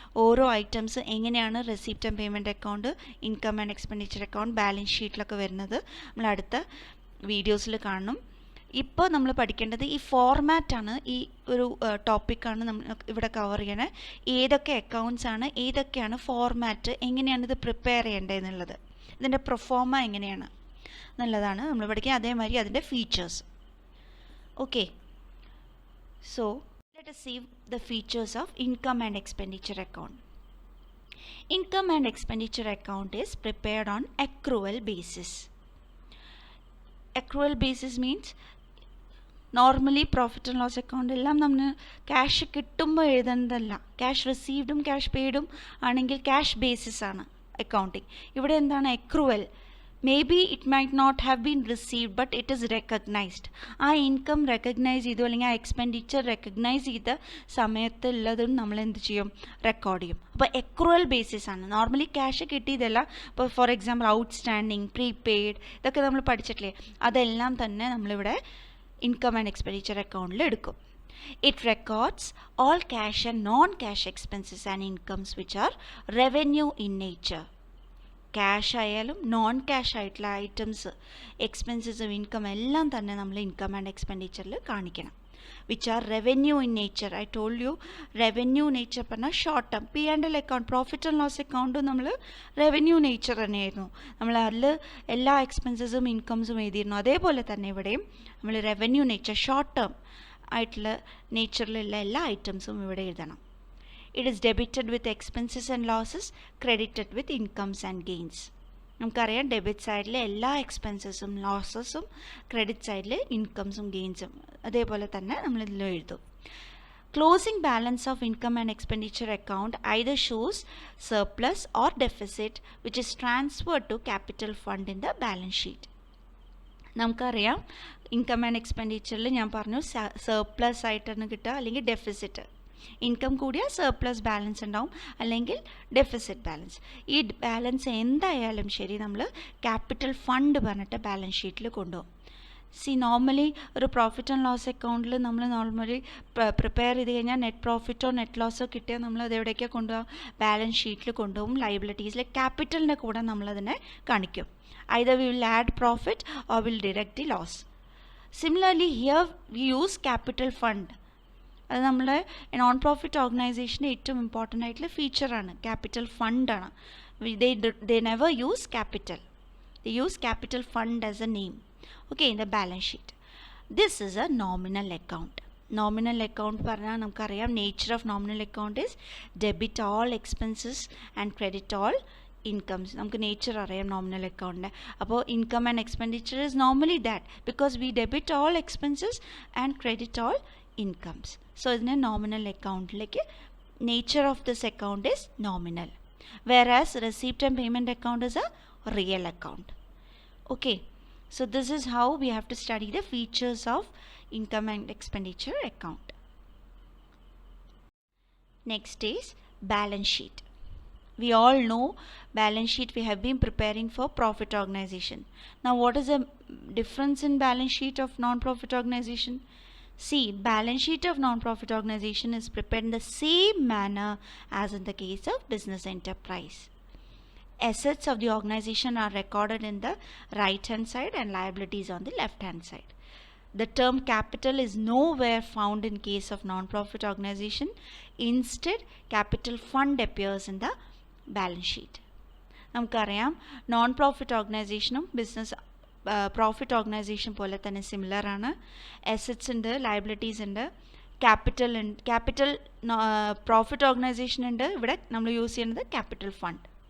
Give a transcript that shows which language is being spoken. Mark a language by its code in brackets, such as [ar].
[ml] ഓരോ ഐറ്റംസ് എങ്ങനെയാണ് receipt and payment account, income and expenditure account, balance ഷീറ്റിലൊക്കെ വരുന്നത് നമ്മൾ അടുത്ത വീഡിയോസിൽ കാണണം. ഇപ്പോൾ നമ്മൾ പഠിക്കേണ്ടത് ഈ ഫോർമാറ്റാണ്, ഈ ഒരു ടോപ്പിക്കാണ് നമ്മൾ ഇവിടെ കവർ ചെയ്യണത്. ഏതൊക്കെ അക്കൗണ്ട്സ് ആണ്, ഏതൊക്കെയാണ് ഫോർമാറ്റ്, എങ്ങനെയാണ് ഇത് പ്രിപ്പയർ ചെയ്യേണ്ടതെന്നുള്ളത്, ഇതിൻ്റെ പ്രൊഫോമ എങ്ങനെയാണ് എന്നുള്ളതാണ് നമ്മൾ പഠിക്കുക. അതേമാതിരി അതിൻ്റെ features. [en] Okay, so let us see the features of income and expenditure account. Income and expenditure account is prepared on accrual basis. Accrual basis means [ml] normally profit and loss account എല്ലാം നമ്മൾ cash കിട്ടുമ്പോൾ എഴുതുന്നതല്ല. Cash റിസീവ്ഡും cash പെയ്ഡും ആണെങ്കിൽ cash basis ആണ് accounting. [en] ഇവിടെ എന്താണ് accrual? Maybe it might not have been received but it is recognised. [ml] ആ income recognise ചെയ്തു അല്ലെങ്കിൽ ആ എക്സ്പെൻഡിച്ചർ റെക്കഗ്നൈസ് ചെയ്ത സമയത്തുള്ളതും നമ്മൾ എന്ത് ചെയ്യും? റെക്കോർഡ് ചെയ്യും. അപ്പോൾ അക്രൂവൽ ബേസിസ് ആണ്. Normally cash കിട്ടിയതല്ല. ഇപ്പോൾ ഫോർ എക്സാമ്പിൾ ഔട്ട്സ്റ്റാൻഡിങ്, പ്രീപെയ്ഡ്, ഇതൊക്കെ നമ്മൾ പഠിച്ചിട്ടില്ലേ? അതെല്ലാം തന്നെ നമ്മളിവിടെ ഇൻകം ആൻഡ് എക്സ്പെൻഡിച്ചർ അക്കൗണ്ടിൽ എടുക്കും. [en] It records all cash and non-cash expenses and incomes which are revenue in nature. [ml] Cash ആയാലും നോൺ ക്യാഷ് ആയിട്ടുള്ള ഐറ്റംസ്, എക്സ്പെൻസസും ഇൻകം എല്ലാം തന്നെ നമ്മൾ ഇൻകം ആൻഡ് എക്സ്പെൻഡിച്ചറിൽ കാണിക്കണം. [en] Which are revenue in nature. I told you, revenue nature പറഞ്ഞാൽ short term. [ml] P&L account, profit and loss അക്കൗണ്ടും നമ്മൾ revenue nature തന്നെയായിരുന്നു. നമ്മൾ അതിൽ എല്ലാ എക്സ്പെൻസസും ഇൻകംസും എഴുതിയിരുന്നു. അതേപോലെ തന്നെ ഇവിടെയും നമ്മൾ റെവന്യൂ നേച്ചർ, ഷോർട്ട് ടേം ആയിട്ടുള്ള നേച്ചറിലുള്ള എല്ലാ ഐറ്റംസും ഇവിടെ എഴുതണം. [en] It is debited with expenses and losses, credited with incomes and gains. [ml] നമുക്കറിയാം ഡെബിറ്റ് സൈഡിൽ എല്ലാ എക്സ്പെൻസസും ലോസസും, ക്രെഡിറ്റ് സൈഡിൽ ഇൻകംസും ഗെയിൻസും അതേപോലെ തന്നെ നമ്മൾ ഇതിൽ എഴുതും. [en] Closing balance of income and expenditure account either shows surplus or deficit which is transferred to capital fund in the balance sheet. [ml] നമുക്കറിയാം ഇൻകം ആൻഡ് എക്സ്പെൻഡിച്ചറിൽ ഞാൻ പറഞ്ഞു സർപ്ലസ് ആയിട്ടാണ് കിട്ടുക അല്ലെങ്കിൽ ഡെഫിസിറ്റ്. ഇൻകം കൂടിയാൽ സർപ്ലസ് ബാലൻസ് ഉണ്ടാവും അല്ലെങ്കിൽ ഡെഫിസിറ്റ് ബാലൻസ്. ഈ ബാലൻസ് എന്തായാലും ശരി നമ്മൾ ക്യാപിറ്റൽ ഫണ്ട് പറഞ്ഞിട്ട് ബാലൻസ് ഷീറ്റിൽ കൊണ്ടുപോകും. നോർമലി ഒരു പ്രോഫിറ്റ് ആൻഡ് ലോസ് അക്കൗണ്ടിൽ നമ്മൾ നോർമലി പ്രിപ്പയർ ചെയ്ത് കഴിഞ്ഞാൽ നെറ്റ് പ്രോഫിറ്റോ നെറ്റ് ലോസോ കിട്ടിയാൽ നമ്മൾ അത് എവിടേക്കാണ് കൊണ്ടുപോകും? ബാലൻസ് ഷീറ്റിൽ കൊണ്ടുപോകും. ലയബിലിറ്റീസിൽ ക്യാപിറ്റലിൻ്റെ കൂടെ നമ്മളതിനെ കാണിക്കും. [en] Either we will add profit or will deduct the loss. Similarly here we use capital fund. [ml] അത് നമ്മളെ നോൺ പ്രോഫിറ്റ് ഓർഗനൈസേഷൻ്റെ ഏറ്റവും ഇമ്പോർട്ടൻ്റ് ആയിട്ടുള്ള ഫീച്ചറാണ്. Capital ഫണ്ടാണ്. [en] they never use capital. They use capital fund as a name. Okay, in the balance sheet. This is a nominal account. Nominal account [ml] പറഞ്ഞാൽ നമുക്കറിയാം [en] nature of nominal account is debit all expenses and credit all incomes. [ml] നമുക്ക് nature അറിയാം nominal അക്കൗണ്ടിൻ്റെ. അപ്പോൾ [en] Income and expenditure is normally that because we debit all expenses and credit all incomes. So [ml] ഇതിനെ nominal അക്കൗണ്ടിലേക്ക്, [en] Nature of this account is nominal. whereas receipt and payment account is a real account. Okay, so this is how we have to study the features of income and expenditure account. Next is balance sheet. We all know balance sheet we have been preparing for profit organization. Now what is the difference in balance sheet of non-profit organization? See, balance sheet of non-profit organization is prepared in the same manner as in the case of business enterprise. Assets of the organization are recorded in the right hand side and liabilities on the left hand side. The term capital is nowhere found in case of non-profit organization. Instead, capital fund appears in the balance sheet. [ml] നമുക്കറിയാം non profit ഓർഗനൈസേഷനും business profit organisation പോലെ തന്നെ similar ആണ്. Assets ഉണ്ട്, liabilities ഉണ്ട്, capital profit organisation ഉണ്ട്. ഇവിടെ നമ്മൾ യൂസ് ചെയ്യുന്നത് ക്യാപിറ്റൽ ഫണ്ട്.